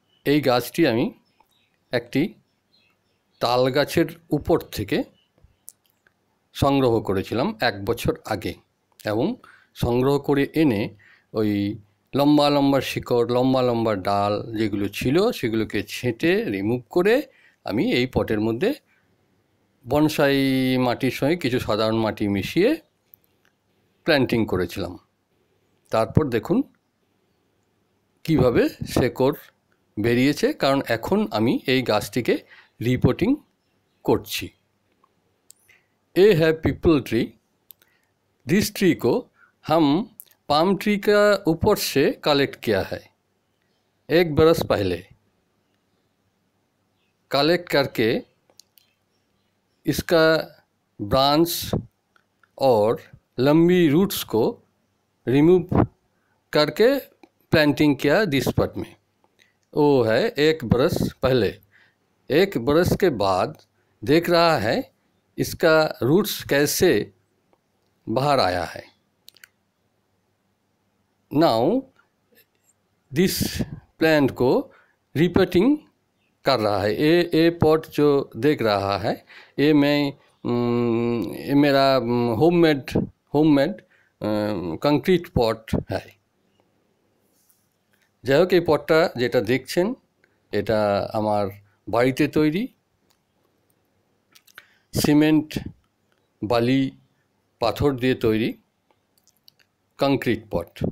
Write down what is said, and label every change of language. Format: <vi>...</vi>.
<bn>এই গাছটি আমি একটি তাল গাছের উপর থেকে সংগ্রহ করেছিলাম 1 বছর আগে, এবং সংগ্রহ করে এনে ওই লম্বা লম্বা শিকড়, লম্বা লম্বা ডাল যেগুলো ছিল সেগুলোকে ছেঁটে রিমুভ করে আমি এই পটের মধ্যে বনসাই মাটির সঙ্গে কিছু সাধারণ মাটি মিশিয়ে প্ল্যান্টিং করেছিলাম। তারপর দেখুন কিভাবে শেকড় বেরিয়েছে, কারণ এখন আমি এই গাছটিকে রিপোর্টিং করছি।</bn> <hi>ए है पीपल ट्री।</hi> <en>this tree</en> <hi>को हम पाम ट्री का ऊपर से कलेक्ट किया है 1 बरस पहले। कलेक्ट करके इसका ब्रांच और लंबी रूट्स को रिमूव करके प्लांटिंग किया</hi> <en>this pot</en> <hi>में। वो है 1 बरस पहले। 1 बरस के बाद देख रहा है इसका रूट्स कैसे बाहर आया है।</hi> <en>now this plant</en> <hi>को रिपोर्टिंग कर रहा है। ये पॉट जो देख रहा है ये ये मेरा होममेड कंक्रीट पॉट है।</hi> <bn>যাই হোক, এই পটটা যেটা দেখছেন এটা আমার বাড়িতে তৈরি সিমেন্ট, বালি, পাথর দিয়ে তৈরি কংক্রিট পট।</bn>